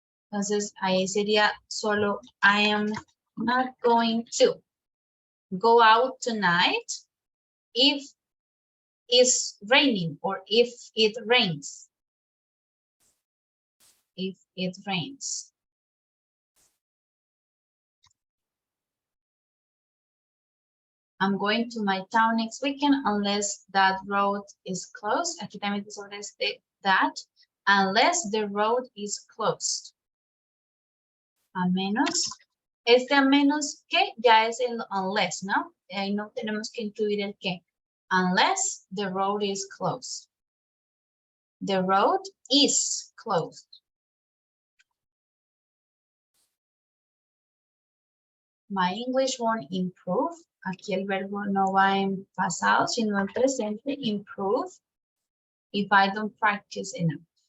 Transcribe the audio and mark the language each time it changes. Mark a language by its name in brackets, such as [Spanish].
[Spanish] Entonces ahí sería solo [English] I am not going to go out tonight if it's raining or if it rains. If it rains. I'm going to my town next weekend unless that road is closed. [Spanish] Aquí también te sobre that. [English] Unless the road is closed. [Spanish] A menos. A menos que ya es el unless, ¿no? Ahí no tenemos que incluir el que. [English] Unless the road is closed. The road is closed. my English won't improve. [Spanish] Aquí el verbo no va en pasado, sino en presente, [English] improve, if I don't practice enough.